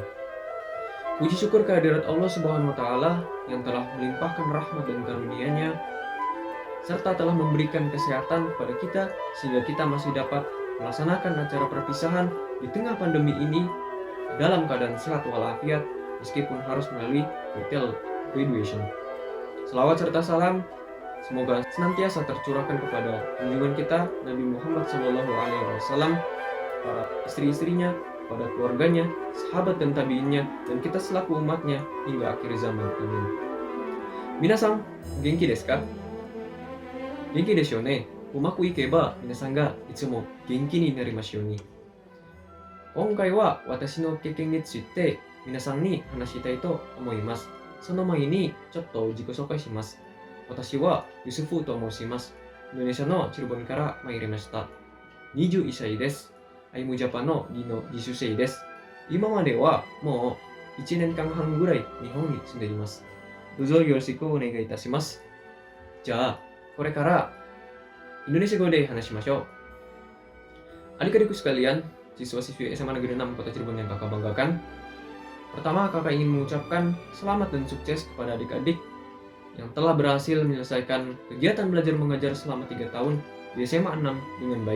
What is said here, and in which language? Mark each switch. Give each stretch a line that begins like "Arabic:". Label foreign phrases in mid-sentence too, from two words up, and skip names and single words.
Indonesian: Puji syukur kehadirat
Arabic: الله سبحانه وتعالى
Indonesian: yang telah melimpahkan rahmat dan karunia-Nya, serta telah memberikan kesehatan kepada kita sehingga kita masih dapat melaksanakan acara perpisahan di tengah pandemi ini dalam keadaan sehat walafiat meskipun harus melalui
English: virtual graduation.
Indonesian: Selawat serta salam semoga senantiasa tercurahkan kepada junjungan kita Nabi Muhammad SAW, para istri-istrinya, pada keluarganya, sahabat dan tabiinnya, dan kita selaku umatnya hingga akhir zaman. Amin.
Japanese: 皆さん、元気ですか？元気ですよね? うまくいけば皆さんがいつも元気になりますように. 今回は私の経験について皆さんに話したいと思います。その前にちょっと自己紹介します。私はユスフと申します。インドネシアのチルボンから参りました。21歳です。アイムジャパンの技能実習生です。今まではもう1年間半ぐらい日本に住んでいます。どうぞよろしくお願いいたします。じゃあ、これからインドネシア語で話しましょう。
Indonesian: Adik-adikku sekalian, siswa-siswi SMA Negeri 6 Kota Cirebon yang kakak banggakan. Pertama, kakak ingin mengucapkan selamat dan sukses kepada adik-adik yang telah berhasil menyelesaikan kegiatan belajar mengajar selama 3 tahun di SMA 6 dengan baik.